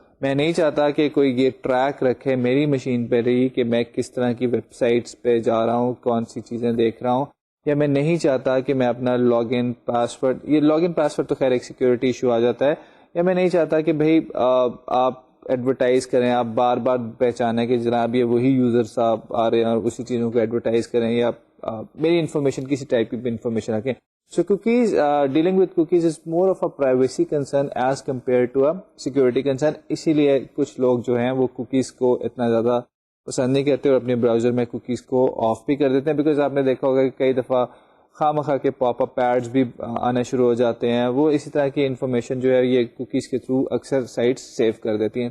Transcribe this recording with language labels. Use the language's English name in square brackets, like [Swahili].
[Urdu] میں نہیں چاہتا کہ کوئی یہ ٹریک رکھے میری مشین پہ رہی کہ میں کس طرح کی ویب سائٹس پہ جا رہا ہوں, کون سی چیزیں دیکھ رہا ہوں, یا میں نہیں چاہتا کہ میں اپنا لاگ ان پاسورڈ, یہ لاگ ان پاسورڈ تو خیر ایک سیکیورٹی ایشو آ جاتا ہے, یا میں نہیں چاہتا کہ بھائی آپ ایڈورٹائز کریں, آپ بار بار پہچانیں کہ جناب یہ وہی یوزرس آپ آ رہے ہیں اور اسی چیزوں کو ایڈورٹائز کریں, یا میری انفارمیشن کسی ٹائپ کی انفارمیشن رکھیں. [English] So cookies, dealing with cookies is more of a privacy concern as compared to a security concern. [Urdu] اسی لیے کچھ لوگ جو ہیں وہ کوکیز کو اتنا زیادہ پسند نہیں کرتے اور اپنے براؤزر میں کوکیز کو آف بھی کر دیتے ہیں, بیکاز آپ نے دیکھا ہوگا کہ کئی دفعہ خواہ مخواہ کے پاپ اپ ایڈز بھی آنا شروع ہو جاتے ہیں. وہ اسی طرح کی انفارمیشن جو ہے یہ کوکیز کے تھرو اکثر سائٹس سیو کر دیتی ہیں.